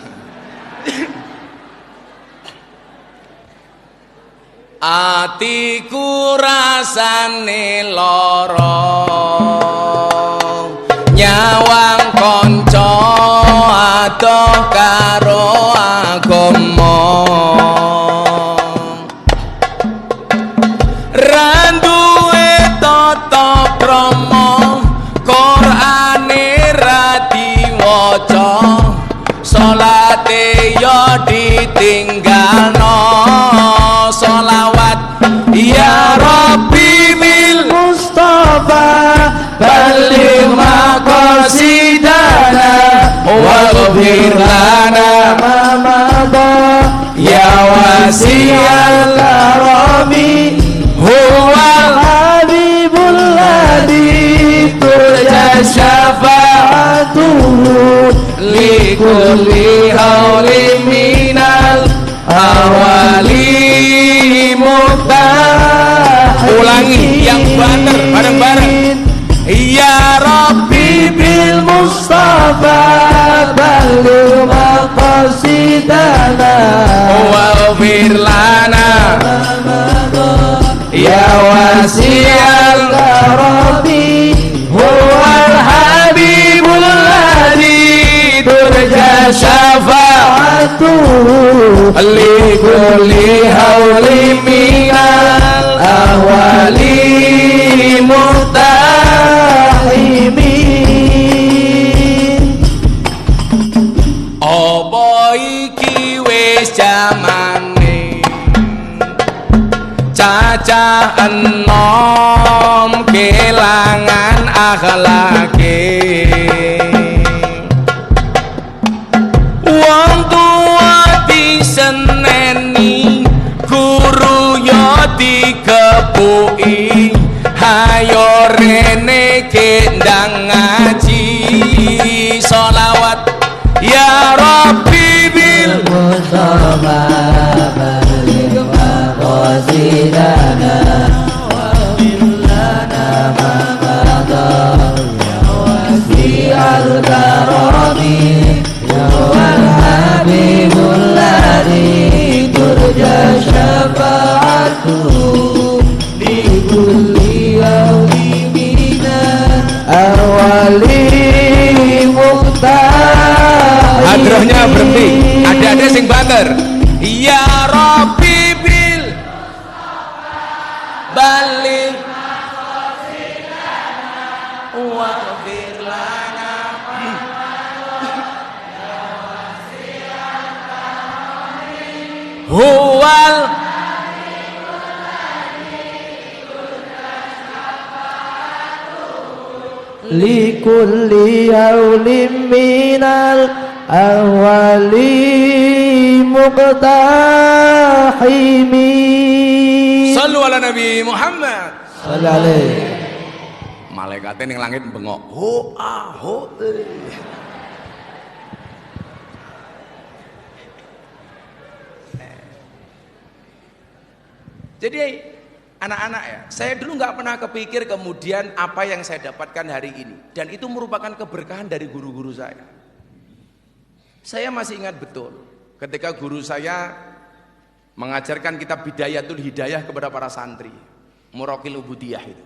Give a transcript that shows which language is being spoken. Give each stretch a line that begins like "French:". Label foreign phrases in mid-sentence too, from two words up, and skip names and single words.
Javanese: Atiku rasane lara nyawang kanca adoh karo agama ra duwe tata krama Qur'ane ra diwaca salate yo ditinggalno sholawat
Arabic: يا رب بالمصطفى بلغ مقاصدنا واغفر لنا ما مضى يا واسع الكرم هو الحبيب الذي ترجى شفاعته لكل هول من الأوال مقتحم.
Indonesian: Ulangi yang
Javanese: banter bareng-bareng.
Arabic: يا رب بالمصطفى بلغ مقاصدنا واغفر لنا يا واسع الكرم هو الحبيب الذي ترجى شفاعته لكل هول من الأهوال مقتحم.
Javanese: Apa iki wis jamane cacah enom kelangan akhlake wong tua diseneni guru yo dikepuki hayo rene kendang ngaji sholawat
Arabic: يا رب بالمصطفى بلغ مقاصدنا واغفر لنا ما مضى يا واسع الكرم يا والحبيب الذي ترجى شفاعته لكل يوم من الأوال مقتحم.
Indonesian: Hadrohnya berhenti, ada
Javanese: sing banter.
Arabic: يا رب بالباليك واغفر لنا هو لكل هول من الأوال مقتحم. صلوا على النبي محمد صلى الله عليه.
Javanese: Malaikate ning langit bengok ho ah ho.
Indonesian: Jadi anak-anak ya, saya dulu nggak pernah kepikir kemudian apa yang saya dapatkan hari ini, dan itu merupakan keberkahan dari guru-guru saya. Saya masih ingat betul ketika guru saya mengajarkan kitab Bidayatul Hidayah kepada para santri, Muraqil Ubudiyah itu.